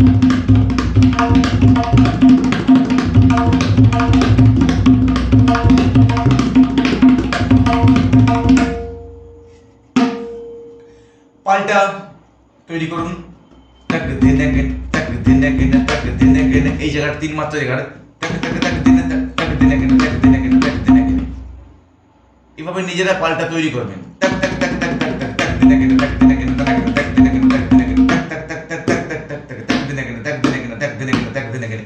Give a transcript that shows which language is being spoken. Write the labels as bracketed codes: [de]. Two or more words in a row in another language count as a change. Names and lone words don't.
[bn] পাল্টা তৈরি করুন। তাক ধেনে গেনে তাক ধেনে গেনে তাক ধেনে গেনে এই জায়গাটা 3 মাত্রা জায়গাটা তাক তাক তাক ধেনে তাক ধেনে গেনে তাক ধেনে গেনে তাক ধেনে গেনে। এভাবে নিজেরা পাল্টা তৈরি করবেন। তাক তাক তাক তাক তাক তাক তাক ধেনে গেনে তাক ধেনে গেনে তাক ধেনে গেনে তাক ধেনে গেনে তাক তাক তাক তাক তাক তাক তাক তাক তাক ধেনে গেনে তাক ধেনে গেনে তাক ধেনে গেনে তাক ধেনে গেনে।